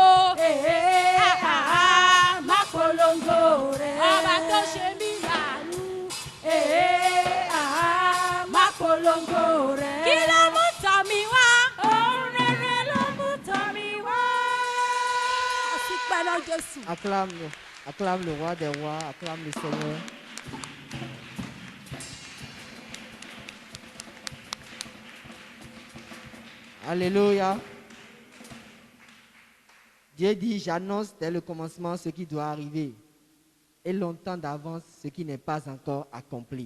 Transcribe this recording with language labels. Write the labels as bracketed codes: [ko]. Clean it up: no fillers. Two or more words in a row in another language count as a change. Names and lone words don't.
[yo] Má polongo rẹ̀. Ọba tó ṣe mí láàánú. Má polongo rẹ̀. Kí ló mú tọ̀ mi wá? Ohun rere ló mú tọ̀ mi wá. Àsìpẹ́ lọ Jésù. [fr] Acclame le roi des rois, acclame le Seigneur. Alléluia. Dieu dit, j'annonce dès le commencement ce qui doit arriver et longtemps d'avance ce qui n'est pas encore accompli.